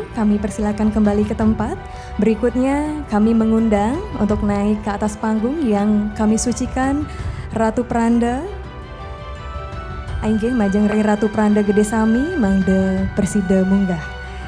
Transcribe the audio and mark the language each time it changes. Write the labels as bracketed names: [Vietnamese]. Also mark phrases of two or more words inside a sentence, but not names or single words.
[Indonesian] Kami persilakan kembali ke tempat. Berikutnya kami mengundang untuk naik ke atas panggung yang kami sucikan Ratu Pranda. [Balinese] Ainggih majeng Ratu Pranda Gede Sami mangde Persida munggah.